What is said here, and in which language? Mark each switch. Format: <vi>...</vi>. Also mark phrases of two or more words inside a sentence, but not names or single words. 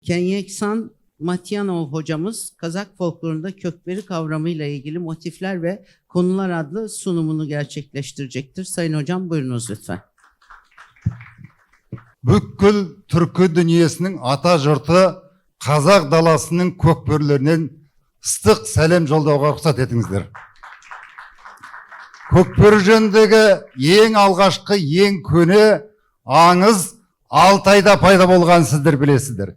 <tr>Kenyeksan Matyanov hocamız Kazak folklorunda kökberi kavramıyla ilgili motifler ve konular adlı sunumunu gerçekleştirecektir. Sayın hocam buyurunuz lütfen.</tr> <kk>Бүкіл түркі дүниесінің ата жұрты қазақ даласының көкбөрілерінен ыстық сәлем жолдауға рұқсат етіңіздер. Көкбөрі жөніндегі ең алғашқы, ең көне аңыз Алтайда пайда болған сіздер білесіздер.</kk>